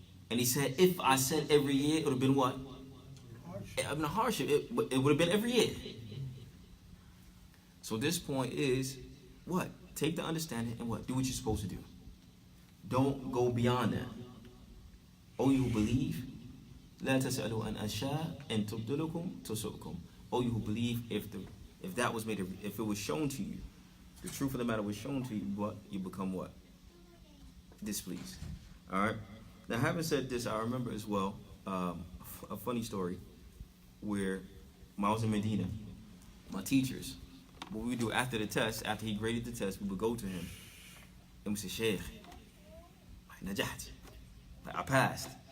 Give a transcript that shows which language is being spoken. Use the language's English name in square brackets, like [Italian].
[English] And he said, if I said every year, it would have been what? It would have been a hardship. It would have been every year. So this point is, what? Take the understanding and what? Do what you're supposed to do. Don't go beyond that. O you who believe, [Arabic] لا تسألوا عن أشياء إن تبد لكم تسؤكم. [English] O you who believe, if that was made, if it was shown to you, the truth of the matter was shown to you, what? You become what? Displeased. All right. Now, having said this, I remember as well. a funny story where when I was in Medina, my teachers, what we would do after the test, after he graded the test, we would go to him and we say, Sheikh, najat, like, I passed.